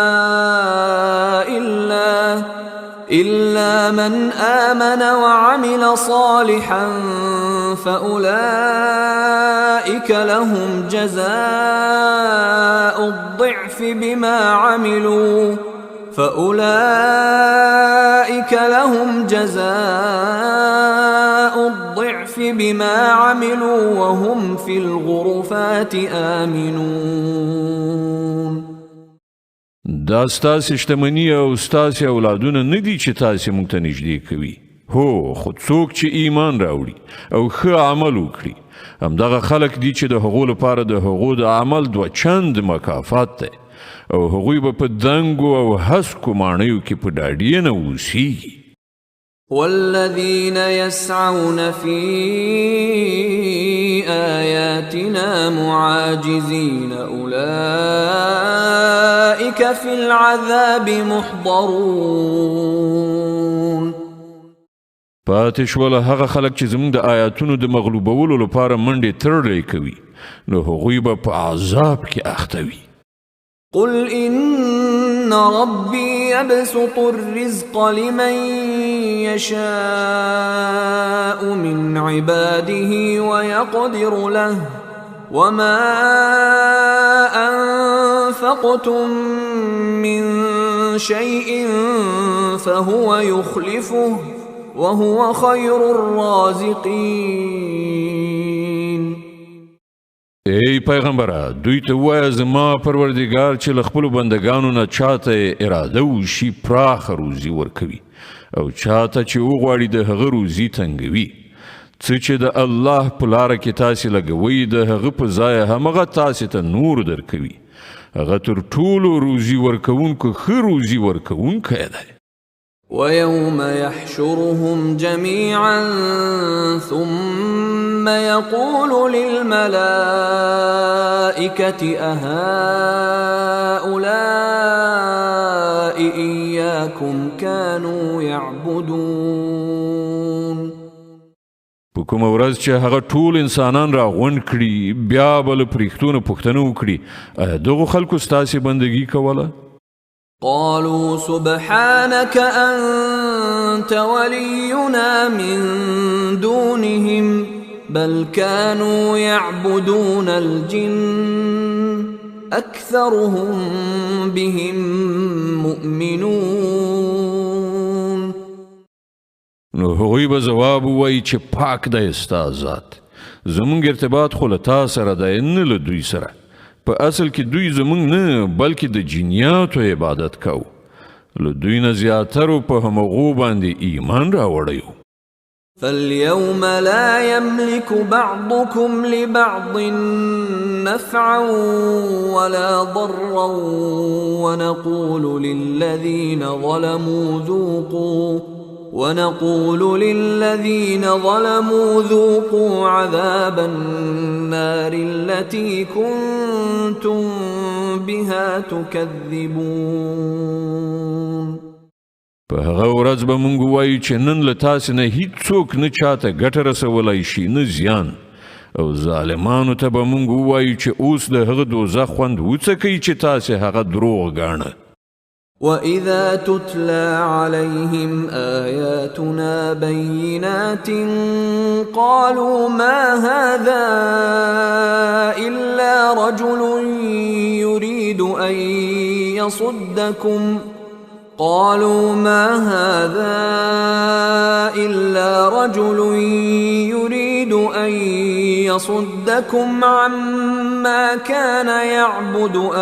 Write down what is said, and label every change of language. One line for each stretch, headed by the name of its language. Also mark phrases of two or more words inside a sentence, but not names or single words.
Arabic: إلا من آمن وعمل صالحا فأولئك لهم جزاء الضعف بما عملوا وهم في الغرفات آمنون.
Pashto: دا ستاسې شتمني او ستاسې اولادونه نه دي چې تاسې موږ ته نږدې کوي. هو خو څوک چې ایمان راوړي او ښه عمل وکړي همدغه خلک دي چې د هغو لپاره د هغو د عمل 2 چند مکافات دی او هغوی به په دنګو او هسکو ماڼیو کې په ډاډینه اوسیږي.
Arabic: والذين يسعون في آياتنا معاجزين أولئك في العذاب محضرون.
Pashto: پاتې شوله هغه خلک چې زموږ د آیاتونو د مغلوبولو لپاره منډې ترړې کوي نو هغوی به په عذاب کې اخته وي.
Arabic: قل إن ربي يبسط الرزق لمن يشاء من عباده ويقدر له وما أنفقتم من شيء فهو يخلفه وهو خير الرازقين.
Pashto: ای پیغمبره دوی ته وایه زما پروردګار چې له خپلو بندګانو نه چاته اراده وشي پراخه روزي ورکوي او چاته چې وغواړي د هغه روزي تنګوي. څه چې د الله په لاره کې تاسې لګوئ د هغه په ځای همغه تاسې ته نور درکوي. هغه تر ټولو روزي ورکوونکو ښه روزي ورکوونکی دی.
Arabic: ويوم يحشرهم جميعا ثم يقول للملائكة أهؤلاء إياكم كانوا يعبدون.
Pashto: په کومه ورځ چې هغه ټول انسانان را غونډ کړي بیا به له پرښتو نه پوښتنه وکړي آیا دغو خلکو ستاسې بندګي کوله؟
Arabic: قالوا سبحانك أنت ولينا من دونهم بل كانوا يعبدون الجن أكثرهم بهم مؤمنون.
Pashto: نو هغوی به ځواب ووایي چې پاک دی ستا ذات زمونږ ارتباط خو له تا سره دی نه له دوی سره. په اصل کې دوی زمونږ نه بلکې د جنیاتو عبادت کوو. له دوی نه زیاترو په همغو باندې ایمان راوړی وو.
Arabic: فاليوم لا يملك بعضكم لبعض نفعا ولا ضرا ونقول للذين ظلموا ذوقوا عذاب النار التي كنتم بها تكذبون.
Pashto: په هغه ورځ به مونږ وایو چې نن له تاسې نه هیڅوک نه چاته ګټه رسولی شي نه زیان او ظالمانو ته به مونږ ووایو چې اوس د هغه دوزخ خوند وڅکئ چې تاسې هغه دروغ ګاڼه.
Arabic: وَإِذَا تُتْلَى عَلَيْهِمْ آيَاتُنَا بَيِّنَاتٍ قَالُوا مَا هَذَا إِلَّا رَجُلٌ يُرِيدُ أَن يصدكم عما كان يعبد